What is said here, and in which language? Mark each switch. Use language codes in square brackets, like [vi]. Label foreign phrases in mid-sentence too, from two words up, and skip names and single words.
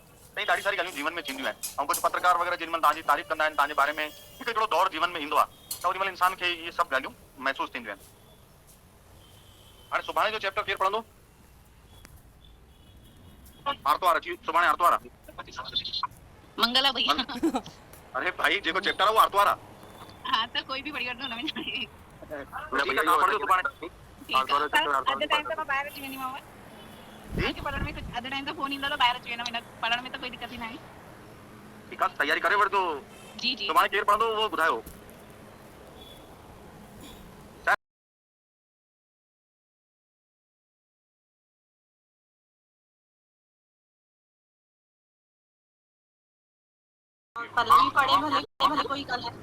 [sd] त ॾाढी सारी ॻाल्हियूं जीवन में थींदियूं आहिनि। ऐं कुझु पत्रकार वग़ैरह जेॾीमहिल तव्हांजी तारीफ़ कंदा आहिनि, तव्हांजे बारे में हिकिड़ो दौर जीवन में ईंदो आहे, त ओॾीमहिल इंसान खे इहे सभु ॻाल्हियूं महसूसु थींदियूं आहिनि। हाणे सुभाणे जो चैप्टर केरु पढ़ंदो? आर्तवार अची, सुभाणे आर्तवार आहे। मंगला भैया। अरे भाई जेको चैप्टर आहे उहो आर्तवार आहे। [hi] हाँ तो कोई भी बढ़िया न [sd] ठीकु आहे, तव्हां पढ़ियो सुभाणे। अधु टाइम त मां ॿाहिरि अची वेंदीमांव। तव्हांखे पढ़ण में कुझु अधु टाइम त फोन ईंदो त ॿाहिरि अची वेंदम, हिन पढ़ण में त कोई दिक़त ई न आहे। ठीकु आहे, तयारी करे वठिजो। जी जी सुभाणे केरु पढ़ंदो उहो ॿुधायो। पल्लवी पढ़े भले कोई ॻाल्हि आहे।